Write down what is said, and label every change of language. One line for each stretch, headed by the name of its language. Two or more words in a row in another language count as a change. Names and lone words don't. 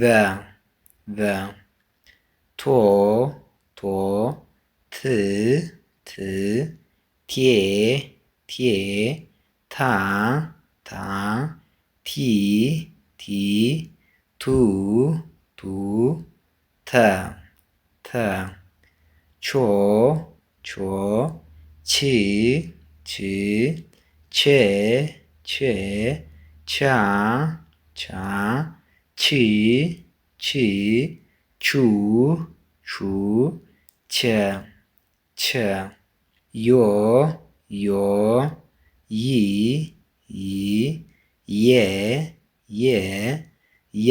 Amharic: ቨ፣ ቶ ቶ፣ ት ት፣ ቴ ቴ፣ ታ ታ፣ ቲ ቲ፣ ቱ ቱ፣ ተ ተ፣ ቾ ቾ፣ ቺ ቺ፣ ቼ ቼ፣ ቻ ቻ፣ ቺ ቺ፣ ቹ ቹ፣ ቸ ቸ፣ ዮ ዮ፣ ይ ይ፣ የ የ፣ ያ